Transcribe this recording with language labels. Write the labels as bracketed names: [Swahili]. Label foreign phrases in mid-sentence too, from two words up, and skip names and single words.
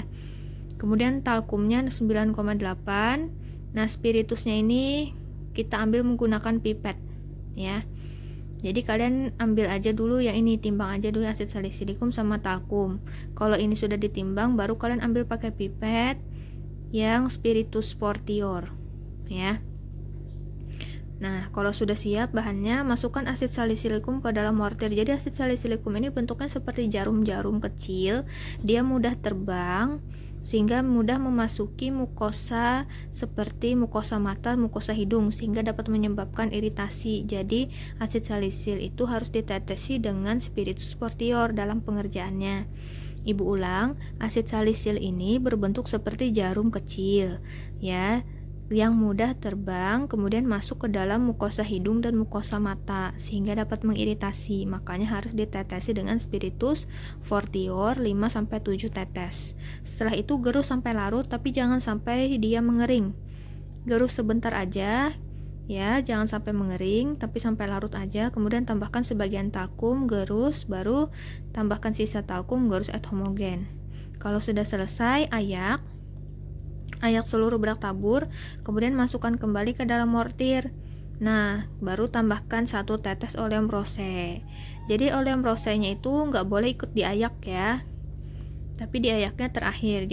[Indonesian] Kemudian talkumnya 9,8. Nah, spiritusnya ini kita ambil menggunakan pipet ya. Jadi kalian ambil aja dulu yang ini, timbang aja dulu [Latin] asid salisilicium [Indonesian] sama talkum. Kalau ini sudah ditimbang, baru kalian ambil pakai pipet yang [Latin] spiritus fortior [Indonesian] ya. Nah, kalau sudah siap bahannya, masukkan [Latin] asid salisilicium [Indonesian] ke dalam mortir. Jadi [Latin] asid salisilicium [Indonesian] ini bentuknya seperti jarum-jarum kecil, dia mudah terbang sehingga mudah memasuki mukosa seperti mukosa mata, mukosa hidung, sehingga dapat menyebabkan iritasi. Jadi [Latin] asid salisil [Indonesian] itu harus ditetesi dengan [Latin] spiritus fortior [Indonesian] dalam pengerjaannya. Ibu ulang, [Latin] asid salisil [Indonesian] ini berbentuk seperti jarum kecil ya, yang mudah terbang kemudian masuk ke dalam mukosa hidung dan mukosa mata sehingga dapat mengiritasi. Makanya harus ditetesi dengan [Latin] spiritus fortior [Indonesian] 5-7 tetes. Setelah itu gerus sampai larut, tapi jangan sampai dia mengering. Gerus sebentar aja ya, jangan sampai mengering, tapi sampai larut aja. Kemudian tambahkan sebagian talkum, gerus, baru tambahkan sisa talkum, gerus [Latin] et homogen. [Indonesian] Kalau sudah selesai, ayak seluruh bedak tabur, kemudian masukkan kembali ke dalam mortir. Nah, baru tambahkan 1 tetes [Latin] oleum rose. [Indonesian] Jadi [Latin] oleum rosenya [Indonesian] itu nggak boleh ikut diayak ya, tapi diayaknya terakhir.